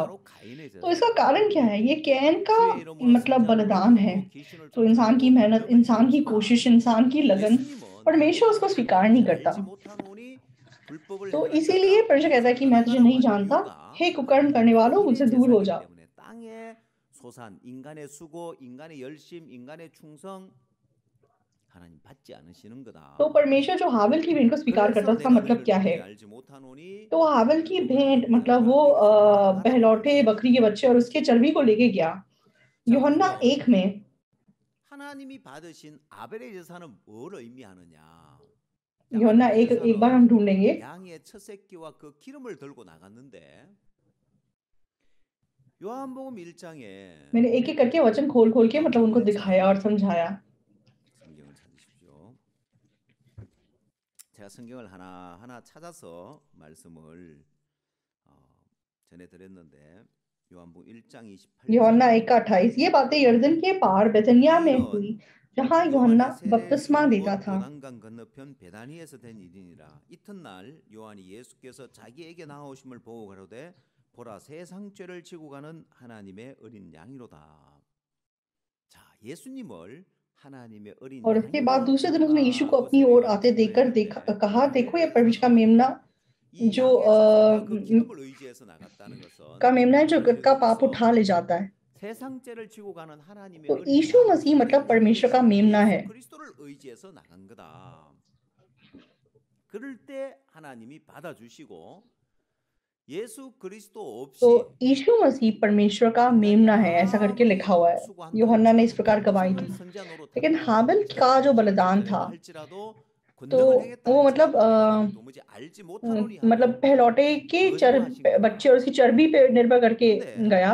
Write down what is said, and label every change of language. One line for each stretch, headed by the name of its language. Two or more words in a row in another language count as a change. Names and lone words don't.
Hindi: तो इसका कारण क्या है? ये कैन का मतलब बलिदान है। तो इंसान की मेहनत, इंसान की कोशिश, इंसान की लगन, परमेश्वर उसको स्वीकार नहीं करता। तो इसीलिए परमेश्वर कहता है कि मैं तुझे नहीं जानता, हे कुकर्म करने वालों, मुझसे दूर हो जाओ।
Korean: 소산, 인간의 수고, 인간의 열심, 인간의 충성 하나님 받지 않으시는 거다.
Hindi: तो परमेश्वर जो हाबिल की भेंट को स्वीकार करता है, उसका मतलब क्या है? तो हाबिल की भेंट मतलब वो बहलौठे बकरी के बच्चे और उसके चर्बी को लेके गया। यूहन्ना 1 में
Korean: 하나님이 받으신 아벨의 제사는 뭘 의미하느냐?
Hindi: यूहन्ना 1 एक बार हम ढूंढेंगे।
Korean: 양의 첫 새끼와 그 기름을 들고 나갔는데 요한복음 1장에
Hindi: मैंने एक एक करके वचन खोल के मतलब उनको दिखाया और समझाया।
Korean: 성경을 찾으십시오. 제가 성경을 하나하나 찾아서 말씀을 전해드렸는데 요한복음 1장 28절
Hindi: यूहन्ना 1 का 28, ये बातें यरदन के पार बेतनिया में हुई, जहाँ यूहन्ना बपतिस्मा देता था।
Korean: 요단강 건너편 베다니에서 된 일이니라. 이튿날 요한이 예수께서 자기에게 나오심을 보고 가로되 보라, 세상 죄를 지고 가는 하나님의 어린 양이로다. 자, 예수님을 하나님의 어린
Hindi: और उसके बाद दूसरे दिन उसने यीशु को अपनी ओर आते देखकर कहा, देखो ये परमेश्वर का मेमना जो जगत का पाप उठा ले जाता है। तो यीशु मसीह मतलब परमेश्वर का मेमना है।
Korean: 그럴 때 하나님이 받아주시고
Hindi: तो यीशु मसीह परमेश्वर का मेमना है, ऐसा करके लिखा हुआ है। यूहन्ना ने इस प्रकार गवाही दी। लेकिन हाबिल का जो बलिदान था, तो वो मतलब पहलौठे के बच्चे और उसकी चर्बी पे निर्भर करके गया।